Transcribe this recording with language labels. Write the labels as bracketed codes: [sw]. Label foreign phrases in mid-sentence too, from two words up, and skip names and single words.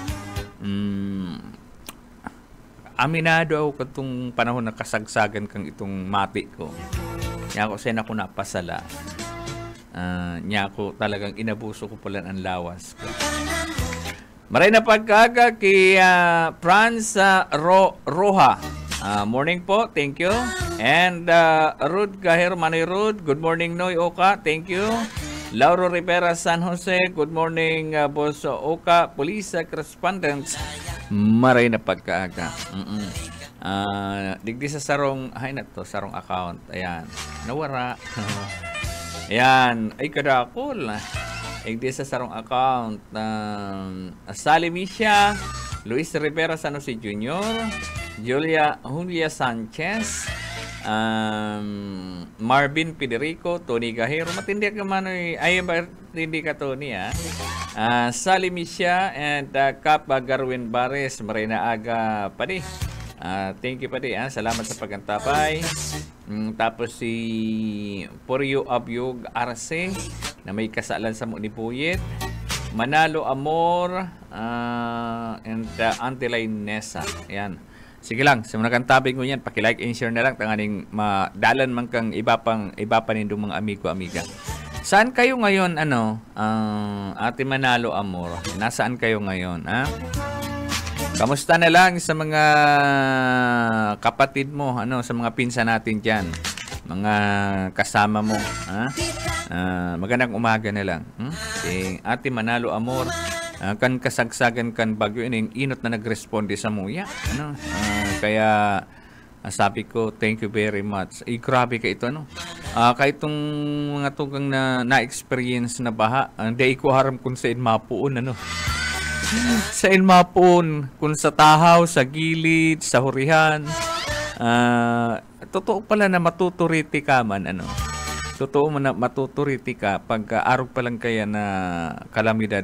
[bik] Aminado ako katong panahon na kasagsagan kang itong mati ko. Niya ako sen ako napasala. Niya ako talagang inabuso ko pala ang lawas ko. Maray na pagkaga kay Franz Roja. [en] Morning po, thank you. And Rud Gahero Manoy Rud, good morning Noy Oka, thank you. Lauro Rivera San Jose, good morning Boss Oka, Police Correspondents. [bik] Maray na pagkaaga. Digdi sa sarong, ay na to, sarong account. Ayan, nawara. Ayan, ay kadakol. Digdi sa sarong account. Sally Misha, Luis Rivera San Jose Jr., Julia Sanchez, Marvin Federico, Tony Gahero, matindi ka man ay matindi ka Tony Sally Misha and Kap Garwin Bares, Marina Aga Padi. [en] Thank you [bik] Padi, salamat sa pagantapay. Tapos si Poryo Abyog Arce na may kasalan sa Munipuyit, Manalo Amor and Antilay Nessa. Ayan. Sige lang, sa mga kantabing ko yan, paki- [en] like and share [bik] na lang tanganing madalan man kang iba pa nindong mga amigo-amiga. [tl] Saan kayo ngayon, Ate Manalo Amor? Nasaan kayo ngayon, Kamusta na lang sa mga kapatid mo, sa mga pinsan natin dyan, mga kasama mo, magandang umaga na lang. [bik] Si Ate Manalo Amor, kan kasagsagan kan bagyo ining inot na nagresponde sa muya. Kaya sabi ko, [en] thank you very much. [bik] Grabe ka ito, kahit itong mga tugang na-experience na baha, hindi ko haram kung sa inmapuon, sa inmapuon, kung sa tahaw, sa gilid, sa hurihan. Totoo pala na matuturiti ka man, Totoo man na matuturiti ka pag arog pa lang kaya na kalamidad.